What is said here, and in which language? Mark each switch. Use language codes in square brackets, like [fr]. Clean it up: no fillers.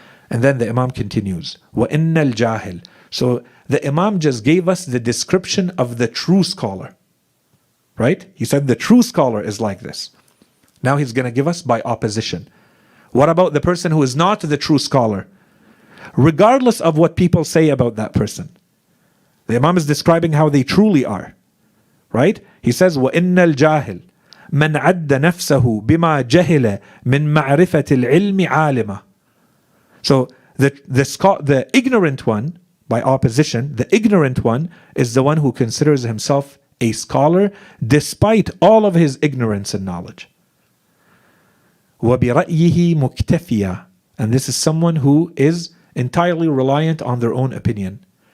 [en] And then the Imam continues, [ar] وَإِنَّ الْجَاهِلِ. [en] So the Imam just gave us the description of the true scholar. Right? He said the true scholar is like this. Now he's going to give us by opposition. What about the person who is not the true scholar? Regardless of what people say about that person, the Imam is describing how they truly are. Right? He says, [ar] وَإِنَّ الْجَاهِلِ مَنْ عَدَّ نَفْسَهُ بِمَا جَهِلَ مِنْ مَعْرِفَةِ الْعِلْمِ عَالِمًا. [en] So the ignorant one, by opposition, the ignorant one is the one who considers himself a scholar despite all of his ignorance and knowledge. [ar] وَبِرَأْيِهِ مُكْتَفِيًا. [en] And this is someone who is entirely reliant on their own opinion.